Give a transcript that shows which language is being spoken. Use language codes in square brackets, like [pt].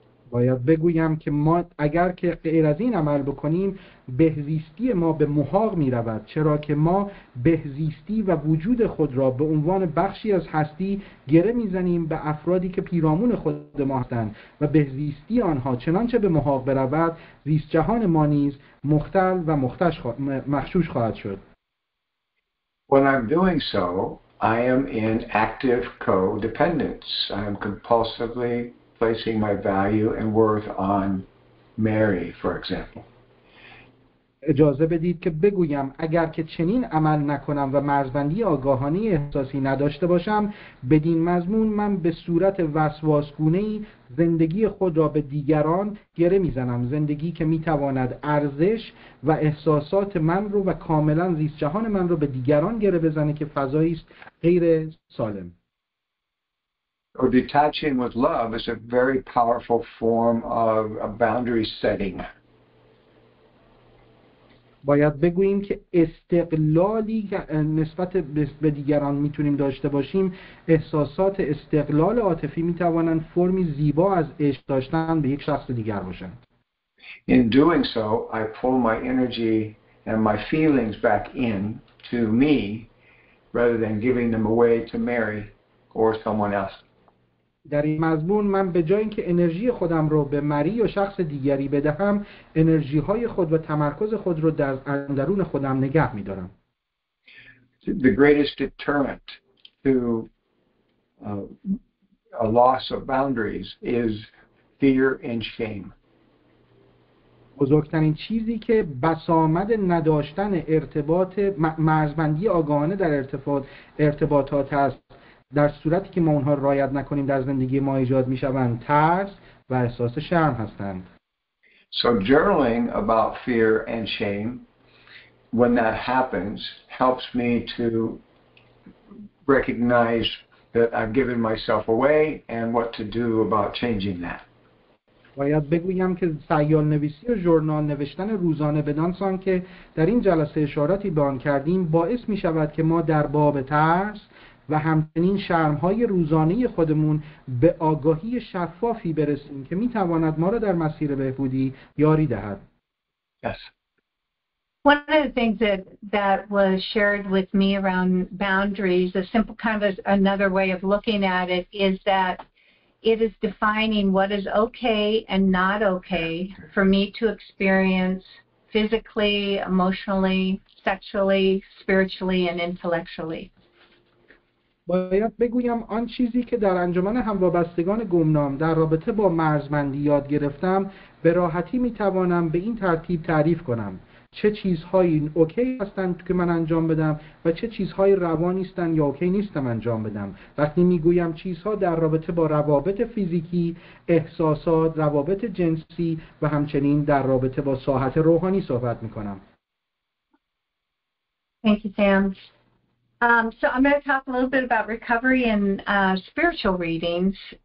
[fa] باید بگویم که ما اگر که غیر از این عمل بکنیم بهزیستی ما به محاق می رود، چرا که ما بهزیستی و وجود خود را به عنوان بخشی از هستی گره می زنیم به افرادی که پیرامون خود ما هستند و بهزیستی آنها چنانچه به محاق برود زیست جهان ما نیز مختل و مغشوش خواهد شد. [en] When I'm doing so, I am in active codependence. I am compulsively placing my value and worth on Mary, for example. [fa] اجازه بدید که بگویم اگر که چنین عمل نکنم و مرزبندی آگاهانه احساسی نداشته باشم، بدین مضمون من به صورت وسواسگونه‌ای زندگی خود را به دیگران گره میزنم، زندگی که میتواند ارزش و احساسات من رو و کاملا زیست جهان من رو به دیگران گره بزنه که فضایی است غیر سالم. [en] Or detaching with love is a very powerful form of a boundary setting. [fa] باید بگوییم که استقلالی که نسبت به دیگران میتونیم داشته باشیم، احساسات استقلال عاطفی میتوانند فرمی زیبا از عشق داشتن به یک شخص دیگر باشند. [en] In doing so, I pull my energy and my feelings back in to me rather than giving them away to Mary or someone else. [fa] در این مضمون من به جای اینکه انرژی خودم رو به مری یا شخص دیگری بدهم، انرژی های خود و تمرکز خود رو در اندرون خودم نگه می‌دارم. [en] The greatest deterrent to a loss of boundaries is fear and shame. [fa] بزرگترین چیزی که بسامد نداشتن مرزبندی آگاهانه در ارتباطات است، در صورتی که ما اونها رعایت نکنیم در زندگی ما ایجاد میشوند، ترس و احساس شرم هستند. [en] So journaling about fear and shame when that happens helps me to recognize that I've given myself away and what to do about changing that. [fa] باید بگویم که سیال نویسی و ژورنال نوشتن روزانه بدانسان که در این جلسه اشاراتی به آن کردیم باعث می شود که ما در باب ترس و همچنین شرم‌های روزانه خودمون به آگاهی شفافی برسیم که می‌تواند ما را در مسیر بهبودی یاری دهد. [en] Yes. One of the things that was shared with me around boundaries, a simple kind of another way of looking at it, is that it is defining what is okay and not okay for me to experience physically, emotionally, sexually, spiritually, and intellectually. [fa] باید بگویم آن چیزی که در انجمن هموابستگان گمنام در رابطه با مرزبندی یاد گرفتم به راحتی میتوانم به این ترتیب تعریف کنم: چه چیزهایی اوکی هستند که من انجام بدم و چه چیزهایی روا نیستند یا اوکی نیستم انجام بدم. وقتی میگویم چیزها در رابطه با روابط فیزیکی، احساسات، روابط جنسی و همچنین در رابطه با ساحت روحانی صحبت میکنم. [en] Thank you, Sam. So I'm going to talk a little bit about recovery and spiritual readings.